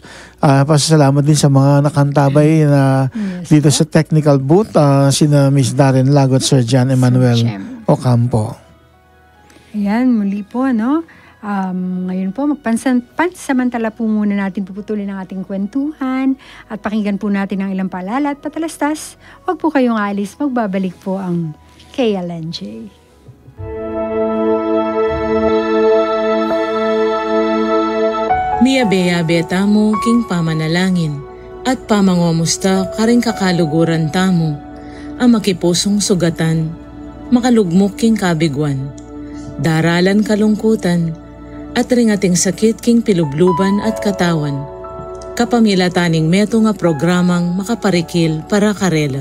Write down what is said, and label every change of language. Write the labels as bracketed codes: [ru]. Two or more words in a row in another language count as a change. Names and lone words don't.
[tl] Pasalamat din sa mga nakantabay na dito sa technical booth, sina Miss Darren Lagot, Sir John Emmanuel Ocampo. Ayan, muli po, ngayon po, pansamantala po muna natin puputulin ang ating kwentuhan at pakinggan po natin ang ilang paalala at patalastas. Huwag po kayong alis, magbabalik po ang KLNJ. [pam] Miyabe-yabe tamo king pamanalangin at pamangomusta karing kakaluguran tamo ang makipusong sugatan, makalugmok king kabigwan, daralan kalungkutan, at ringating sakit king pilubluban at katawan, kapamilataning meto nga programang makaparikil para karela.